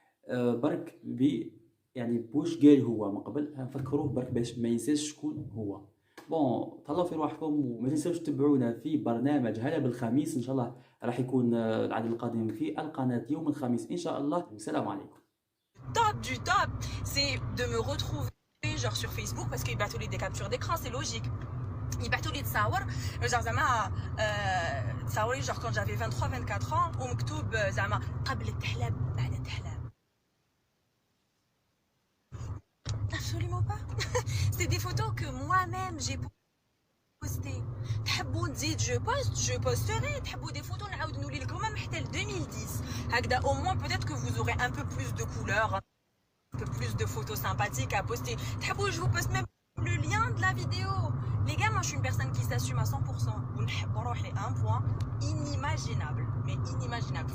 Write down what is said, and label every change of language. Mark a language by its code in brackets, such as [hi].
[ar] برك يعني بوش قال هو من قبل نفكروه برك باش ما ينساش شكون هو. بون تهلاو في رواحكم، وما تنساوش تتبعونا في برنامج هلا بالخميس ان شاء الله، راح يكون العدد القادم في القناه يوم الخميس ان شاء الله. والسلام عليكم. [fr] Top du top, c'est de me retrouver genre sur Facebook parce qu'ils battent des captures d'écran, c'est logique. Ils battent les [ar] تصاور [fr] genre [ar] زعما تصاوري [fr] genre quand j'avais 23 24 ans [ar] ومكتوب زعما قبل التحلاب بعد التحلاب. [fr] Absolument pas. C'est des photos que moi-même j'ai postées. [ar] تحبوا نزيد [fr] je posterai. [ar] تحبوا [fr] des photos [ar] نعاود نولي لكم حتى ل [fr] 2010 [ar] هكذا [fr] au moins peut-être que vous aurez un peu plus de couleurs, un peu plus de photos sympathiques à poster. [ar] تحبوا [fr] je vous poste même le lien de la vidéo. Les gars, moi je suis une personne qui s'assume à 100%. [ar] ونحب روحي [fr] un point inimaginable, mais inimaginable.